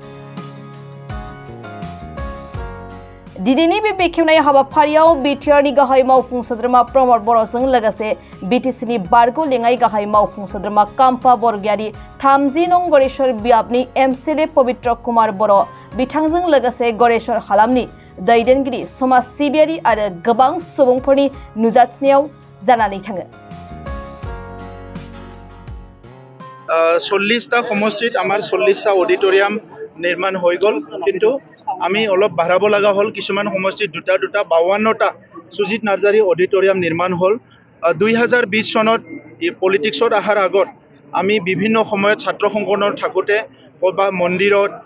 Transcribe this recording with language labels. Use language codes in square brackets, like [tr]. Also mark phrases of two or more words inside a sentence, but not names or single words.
[brx] दिनैनि बे बेखेवनाय हाबाफारियाव बिटिआरनि गाहाय मावफुं सोद्रोमा प्रमद बर'जों लोगोसे बिटिसिनि बारग' लेङाइ गाहाय मावफुं सोद्रोमा काम्पा बरगयारि 30 नं गरेश्वर बियाबनि एमसिएलए पवित्र कुमार बर' बिथांजों लोगोसे गरेश्वर हालामनि दैदेनगिरि समाज सिबियारि आरो गोबां सुबुंफोरनि नुजाथिनायाव जानानै थाङो [as] 40টা সমষ্টিত আমাৰ 40টা অডিটৰিয়াম নিৰ্মাণ হৈ গ'ল কিন্তু আমি অলপ বাঢ়াব লগা হল কিছুমান সমষ্টিত দুটা 52টা সুজিত নাৰ্জাৰি অডিটৰিয়াম নিৰ্মাণ হল 2020 চনত পলিটিক্সত আহাৰ আগত আমি বিভিন্ন সময়ত ছাত্ৰ সংগঠনত থাকোতে কতবা মন্দিৰত